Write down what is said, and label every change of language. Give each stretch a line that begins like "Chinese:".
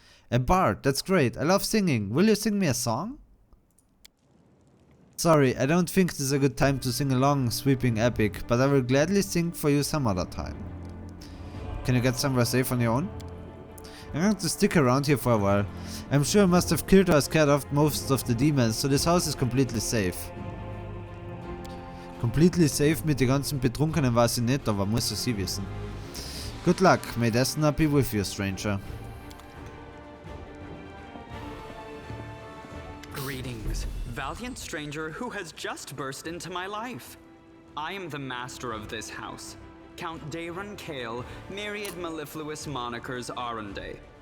English: A bard, that's great. I love singing. Will you sing me a song? Sorry, I don't think this is a good time to sing a long, sweeping epic, but I will gladly sing for you some other time. Can you get somewhere safe on your own? I'm going to stick around here for a while. I'm sure I must have killed or scared off most of the demons, so this house is completely safe. Completely safe
German: mit den ganzen Betrunkenen weiß ich nicht, aber muss es sie wissen.
English: Good luck, may Desna be with you, stranger. Greetings, valiant stranger who has just burst into my life. I am the master of this house, Count Daron Kale, myriad mellifluous monikers Arunde.